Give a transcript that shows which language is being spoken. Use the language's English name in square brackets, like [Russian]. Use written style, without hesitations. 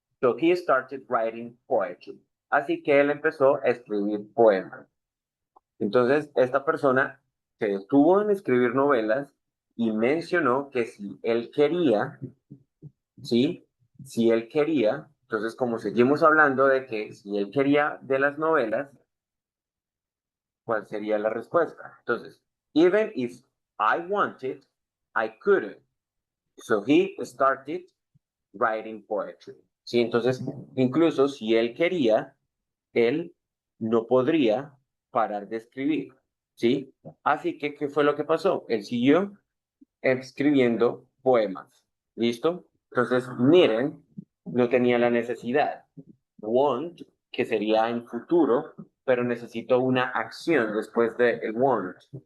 [English] So he started writing poetry. [Spanish] Así que él empezó a escribir poemas. Entonces, esta persona se detuvo en escribir novelas y mencionó que si él quería, ¿sí? Si él quería, entonces como seguimos hablando de que si él quería de las novelas, ¿cuál sería la respuesta? [English] Entonces, even if I wanted, I couldn't. So he started writing poetry. [Spanish] ¿Sí? Entonces, incluso si él quería, él no podría parar de escribir. ¿Sí? Así que, ¿qué fue lo que pasó? Él siguió escribiendo poemas. ¿Listo? Entonces, miren, no tenía la necesidad. Want, que sería en futuro, pero necesito una acción después de el want.